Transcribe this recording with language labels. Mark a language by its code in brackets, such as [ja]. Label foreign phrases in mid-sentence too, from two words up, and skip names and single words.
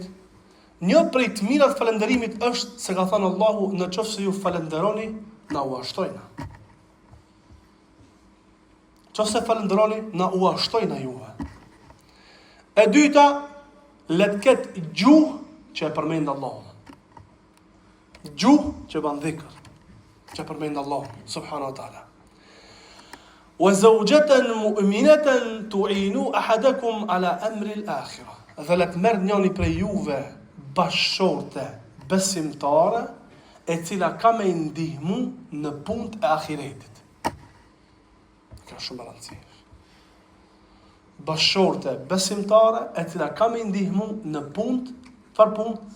[sq] Një prej të mirat falenderimit është se ka thënë Allahu, në qoftë se ju falenderoni, na u ashtojna. Qoftë se falenderoni, na u ashtojna juve. E dyta, le të ketë gjuhë që e përmend Allahu. Gjuhë që ban dhikr, që e përmend Allahu [ar] سبحانه وتعالى. وزوجة مؤمنة تعين أحدكم على أمر الآخرة. [sq] Dhe le të merr njëri prej juve bashkëshorte besimtare e cila ka me ndihmu në punët e ahiretit. Ka shumë rëndësi. Bashkëshorte besimtare e cila ka me ndihmu në punët, çfarë punë?